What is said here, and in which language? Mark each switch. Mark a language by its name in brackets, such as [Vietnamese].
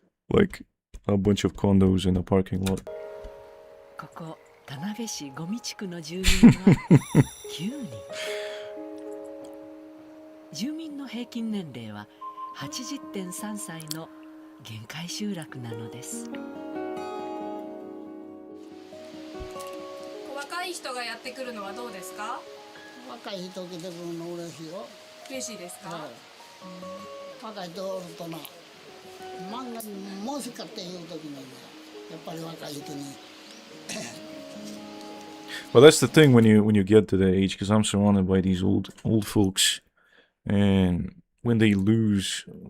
[English] Like a bunch of condos in a parking lot. [Japanese] ここ田辺市五味地区の住民は9人。住民の平均年齢は 80.3 歳の限界集落なのです。若い人がやってくるのはどうですか？若い人来てくるの嬉しいよ。嬉しいですか？はい、若い人おるとな、漫画もしかっていう時にね、やっぱり若い人に。 [English] Well, that's the thing when you get to that age, because I'm surrounded by these old folks, and when they lose